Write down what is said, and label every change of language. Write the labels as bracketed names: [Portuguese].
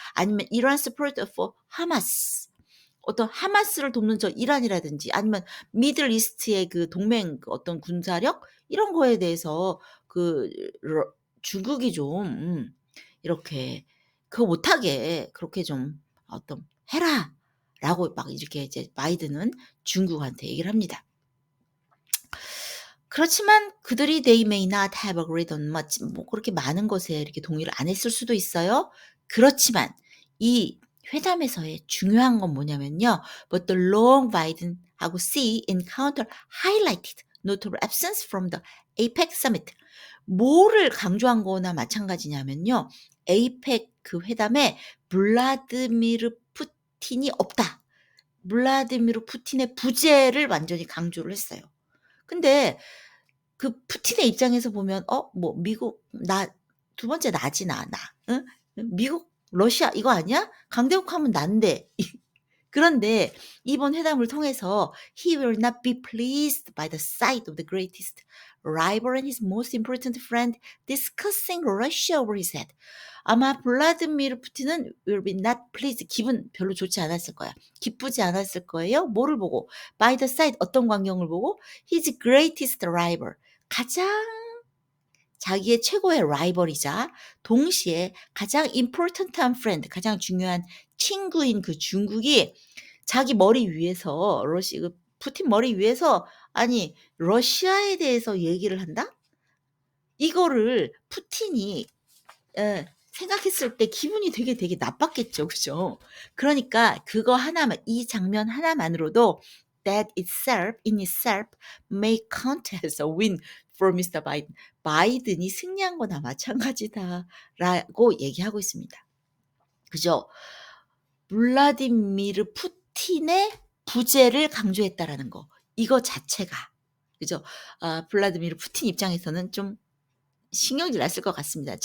[Korean] 아니면 이란 [English] support for [Korean] 하마스 어떤 하마스를 돕는 저 이란이라든지 아니면 미들 이스트의 그 동맹 그 어떤 군사력 이런 거에 대해서 그 중국이 좀 이렇게 그거 못하게 그렇게 좀 어떤 "해라."라고 막 이렇게 이제 바이든은 중국한테 얘기를 합니다. 그렇지만 그들이 [English] "They may not have agreed on much." [Korean] 뭐 그렇게 많은 것에 이렇게 동의를 안 했을 수도 있어요. 그렇지만 이 회담에서의 중요한 건 뭐냐면요. [English] But the long Biden하고 Xi encounter highlighted notable absence from the APEC summit. [Korean] 뭐를 강조한 거나 마찬가지냐면요. APEC 그 회담에 블라디미르 푸틴이 없다. 블라디미르 푸틴의 부재를 완전히 강조를 했어요. 근데 그 푸틴의 입장에서 보면 뭐 미국 나 두 번째 나지 나. 응? 미국, 러시아 이거 아니야? 강대국 하면 난데. 그런데 이번 회담을 통해서 [English] "He will not be pleased by the sight of the greatest rival and his most important friend discussing Russia over his head." [Korean] 아마 블라디미르 푸틴은 [English] will be not pleased [Korean] 기분 별로 좋지 않았을 거야. 기쁘지 않았을 거예요. 뭐를 보고? [English] by the sight [Korean] 어떤 광경을 보고? [English] his greatest rival [Korean] 가장 자기의 최고의 라이벌이자 동시에 가장 important한 friend 가장 중요한 친구인 그 중국이 자기 머리 위에서 푸틴 머리 위에서 아니 러시아에 대해서 얘기를 한다? 이거를 푸틴이 생각했을 때 기분이 되게 나빴겠죠. 그죠? 그러니까 그거 하나만 이 장면 하나만으로도 [English] that itself in itself may count as a win for Mr. Biden. [Korean] 바이든이 승리한 거나 마찬가지다라고 얘기하고 있습니다. 그죠? 블라디미르 푸틴의 부재를 강조했다라는 거. 이거 자체가 그죠? 블라디미르 푸틴 입장에서는 좀 신경질 났을 것 같습니다.